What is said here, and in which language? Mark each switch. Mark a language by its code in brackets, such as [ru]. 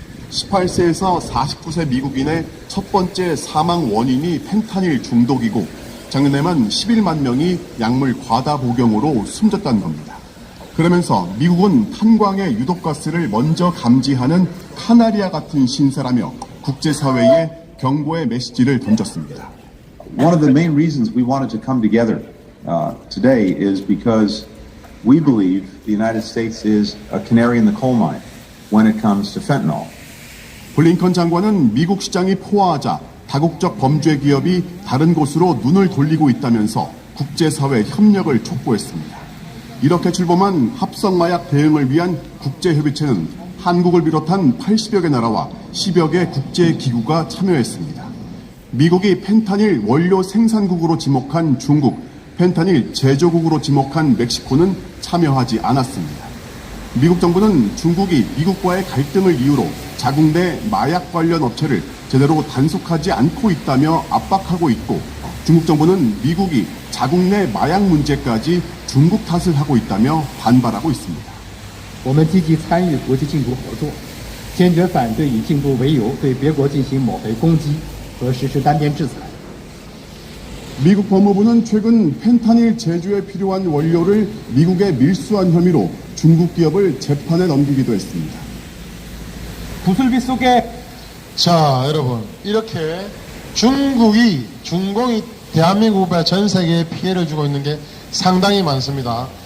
[ko] 18세에서 49세 미국인의 첫 번째 사망 원인이 펜타닐 중독이고 작년에만 11만 명이 약물 과다 복용으로 숨졌다는 겁니다. 그러면서 미국은 탄광의 유독가스를 먼저 감지하는 카나리아 같은 신세라며 국제사회에 경고의 메시지를 던졌습니다. [en] One of the main reasons we wanted to come together today is because we believe the United States is a canary in the coal mine when it comes to fentanyl. [ko] 블링컨 장관은 미국 시장이 포화하자 다국적 범죄 기업이 다른 곳으로 눈을 돌리고 있다면서 국제사회 협력을 촉구했습니다. 이렇게 출범한 합성마약 대응을 위한 국제협의체는 한국을 비롯한 80여 개 나라와 10여 개 국제기구가 참여했습니다. 미국이 펜타닐 원료 생산국으로 지목한 중국, 펜타닐 제조국으로 지목한 멕시코는 참여하지 않았습니다. 미국 정부는 중국이 미국과의 갈등을 이유로 자국 내 마약 관련 업체를 제대로 단속하지 않고 있다며 압박하고 있고, 중국 정부는 미국이 자국 내 마약 문제까지 중국 탓을 하고 있다며 반발하고 있습니다. [zh] 我们积极参与国际禁毒合作，坚决反对以禁毒为由对别国进行抹黑攻击和实施单边制裁。 [ko] 미국 법무부는 최근 펜타닐 제조에 필요한 원료를 미국에 밀수한 혐의로 중국 기업을 재판에 넘기기도 했습니다. 구슬비 속에 자, 여러분, 이렇게 중공이 대한민국에 전 세계에 피해를 주고 있는 게 상당히 많습니다.